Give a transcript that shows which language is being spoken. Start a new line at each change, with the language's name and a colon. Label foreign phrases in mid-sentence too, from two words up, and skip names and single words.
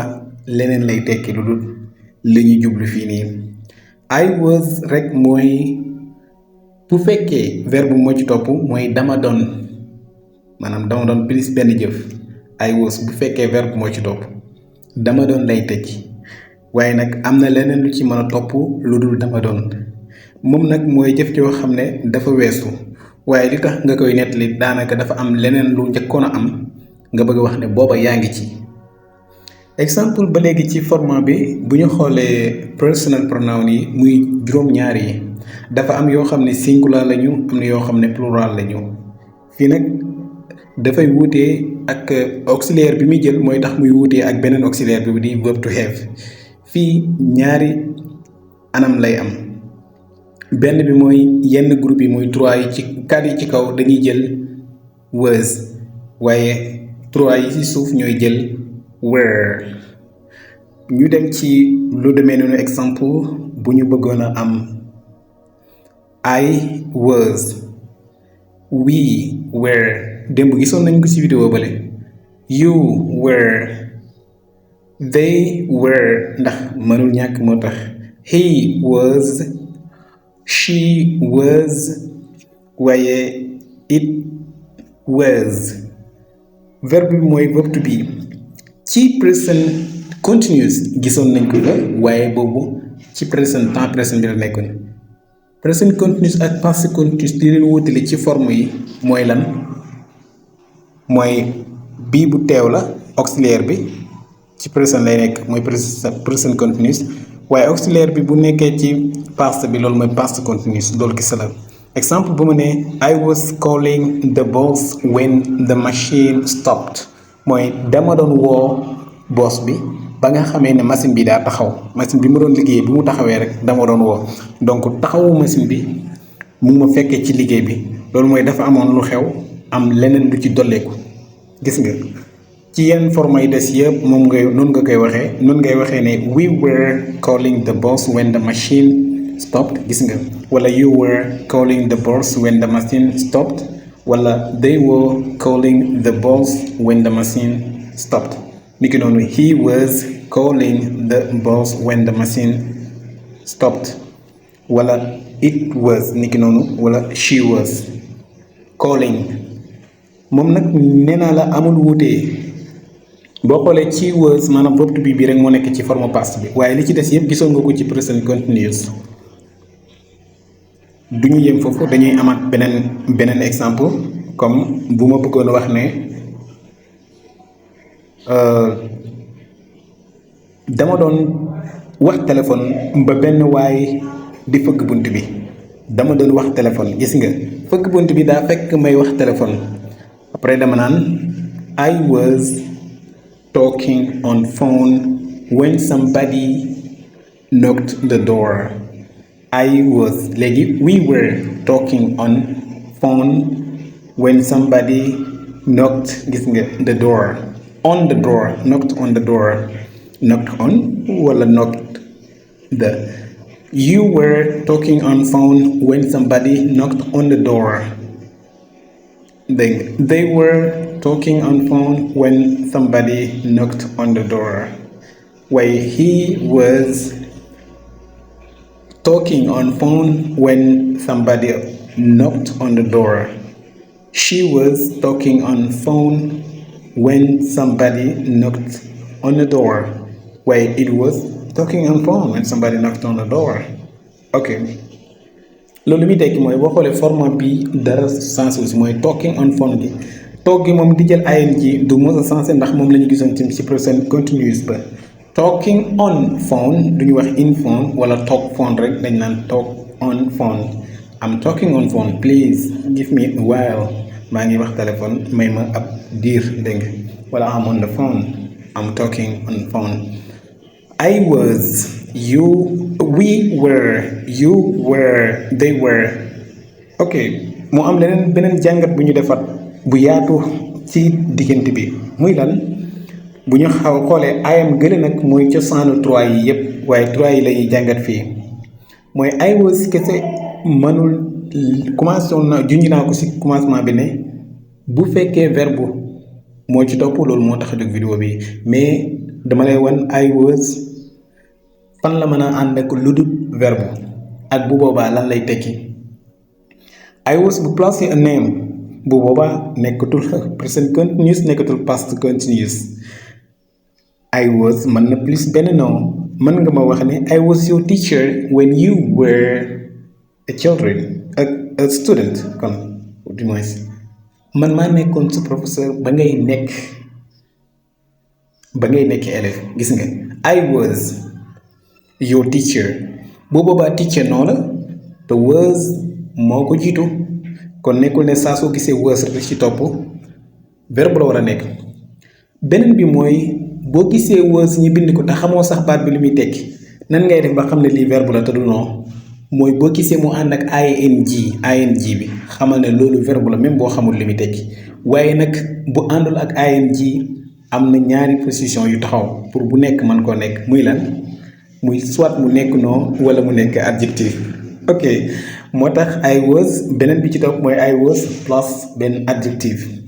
Wolof: leneen lay tekki lu dul li ñu jublu fii nii
English: I was
Wolof: rek mooy bu fekkee verbe moo ci topp mooy dama doon maanaam dama doon plus benn jëf
English: I was
Wolof: bu fekkee verbe moo ci topp dama doon lay tekki waaye nag am na leneen lu ci mën a topp lu dul dama doon moom nag mooy jëf joo xam ne dafa weesu waaye li tax nga koy nettali daanaka dafa am leneen lu njëkkoon a am nga bëgg a wax ne booba yaa ngi ci. exemple ba léegi ci format bi bu ñu xoolee
English: personal pronoun
Wolof: yi muy juróom-ñaar yi dafa am yoo xam ne singular lañu am na yoo xam ne plural lañu fii nag dafay wuutee ak auxiliaire bi muy jël mooy tax muy wuutee ak beneen auxiliaire bi di
English: verb to have
Wolof: fii ñaari anam lay am benn bi mooy yenn groupe yi muy trois yi ci quatre yi ci kaw dañuy jël was waaye trois yi ci suuf ñooy jël were. ñu dem ci lu demee noonu exemple bu ñu bëggoon a am
English: I was, we were
Wolof: démb gisoon nañ ko ci vidéo bale
English: you were, they were
Wolof: ndax mënul ñàkk moo tax
English: he was, she was
Wolof: waaye
English: it was.
Wolof: verbe bi mooy verbe
English: to be
Wolof: ci
English: present continuous
Wolof: gisoon nañ ko la waaye boobu ci present
French: temps présent
Wolof: bi la nekkoon
English: present continuous
Wolof: ak
English: past continuous
Wolof: di leen wutale ci forme yi mooy lan mooy bii bu teew la auxiliaire bi ci present lay nekk mooy
English: present continuous
Wolof: waaye auxiliaire bi bu nekkee ci past bi loolu mooy
English: past continuous
Wolof: loolu gis la exemple bu mu ne I
English: was calling the boss when the machine stopped
Wolof: mooy dama doon woo boss bi ba nga xamee ne machine bi daa taxaw machine bi ma doon liggéey bi mu taxawee rek dama doon woo donc taxawu machine bi mu ma fekkee ci liggéey bi loolu mooy dafa amoon lu xew am leneen lu ci dolleeku gis nga ci yenn forme yi des yëpp moom ngay noonu nga koy waxee noonu ngay waxee ne
English: we were calling the boss when the machine stopped
Wolof: gis nga wala
English: you were calling the boss when the machine stopped wala they were calling the boss when the machine stopped
Wolof: niki noonu
English: he was calling the boss when the machine stopped
Wolof: wala
English: it was
Wolof: niki noonu wala
English: she was calling
Wolof: moom nag nee naa la amul wuute boo xoolee ci was maanaam verbe
English: to be
Wolof: bi rek moo nekk ci forme past bi waaye li ci des yëpp gisoon nga ko ci
English: present continuous
Wolof: du ñu yem foofu dañuy amaat beneen exemple comme bu ma bëggoon wax ne dama doon wax téléphone ba benn waay di fëgg bunt bi dama doon wax téléphone gis nga fëgg bunt bi daa fekk may wax téléphone après dama naan
English: I was talking on phone when somebody knocked the door. I was léegi we were talking on phone when somebody knocked
Wolof: gis nga
English: the door on the door knocked on the door knocked on wala knocked the you were talking on phone when somebody knocked on the door then they were talking on phone when somebody knocked on the door while he was talking on phone when somebody knocked on the door. She was talking on phone when somebody knocked on the door. While it was talking on phone when somebody knocked on the door.
Wolof: ok loolu muy tekki mooy boo xoolee format bi dara
French: sens aussi
Wolof: mooy
English: talking on phone
Wolof: gi toog gi moom di jël ing du mos a sensé ndax moom la ñu gisoon ci
English: present continuous
Wolof: ba
English: talking on phone
Wolof: duñu wax
English: in phone
Wolof: wala
English: talk phone
Wolof: rek dañ naan
English: talk on phone. I'm talking on phone please give me a while
Wolof: maa ngi wax téléphone may ma ab diir dégg nga wala
English: I'm on the phone I'm talking on phone. I was, you, we were, you were, they were.
Wolof: ok mu am beneen jàngat bu ñu defar bu yaatu ci diggante bi muy lan bu ñu xoolee ayam gële nag mooy cosaanu trois yi yépp waaye trois yi lañuy jàngat fii mooy
English: I was
Wolof: kese mënul commencé woon na junj naa ko ci commencement bi ne bu fekkee verbe moo ci topp loolu moo tax a jóg vidéo bi mais dama lay wan
English: I was
Wolof: fan la mën a ànd ak lu dul verbe ak bu boobaa lan lay tekki
English: I was
Wolof: bu placé
English: a name
Wolof: bu boobaa nekkatul
English: present continuous
Wolof: nekkatul
English: past continuous I was
Wolof: mën na plus benn nom mën nga ma wax ne
English: I was your teacher when you were a student
Wolof: kon
French: du moins
Wolof: man maa nekkoon sa professeur ba ngay nekk élève gis nga
English: I was your teacher
Wolof: bu boobaa teacher noonu la te was moo ko jiitu kon nekkul ne saa soo gisee was rek ci topp verbe la war a nekk beneen bi mooy boo gisee was ñi bind ko te xamoo sax baat bi lu muy tekki nan ngay def ba xam ne lii verbe la te du non mooy boo gisee mu ànd ak ing bi xamal ne loolu verbe la même boo xamul li muy tekki waaye nag bu àndul ak ing am na ñaari position yu taxaw pour bu nekk mën koo nekk muy lan muy soit mu nekk nom wala mu nekk adjectif ok moo tax
English: I was
Wolof: beneen bi ci topp mooy I was plus benn adjectif